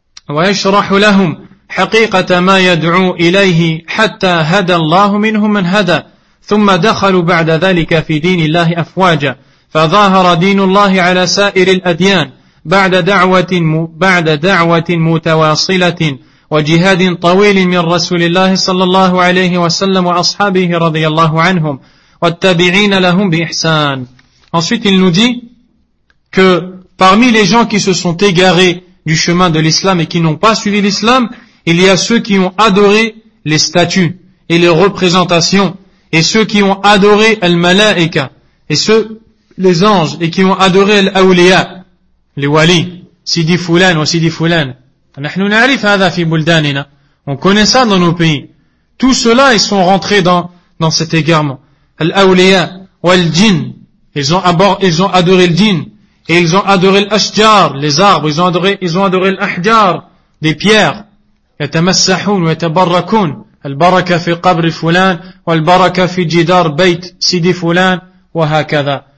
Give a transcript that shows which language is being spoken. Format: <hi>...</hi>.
<ar>ويشرح لهم حقيقة ما يدعو إليه حتى هدى الله منهم من هدى ثم دخلوا بعد ذلك في دين الله أفواجا فظاهر دين الله على سائر الأديان بعد دعوة متواصلة وجهاد طويل من رسول الله صلى الله عليه وسلم وأصحابه رضي الله عنهم والتابعين لهم بإحسان.</ar> <fr>Ensuite il nous dit que parmi les gens qui se sont égarés du chemin de l'islam et qui n'ont pas suivi l'islam, il y a ceux qui ont adoré les statues et les représentations et ceux qui ont adoré al-malaika et ceux les anges et qui ont adoré al-awliya les wali, Sidi Foulan ou Sidi Foulan.</fr> <ar>نحن نعرف هذا في بلداننا.</ar> <fr>On connaît ça dans nos pays. Tous ceux-là, ils sont rentrés dans cet égarement. Al-awliya ou al-djinn. Ils ont adoré le djinn. Et ils ont adoré l'ashjar, les arbres. Ils ont adoré l'ahjar, des pierres.</fr> <ar>يتمسحون ويتبركون. البركة في قبر فلان والبركة في جدار بيت سيدي فلان وهكذا.</ar>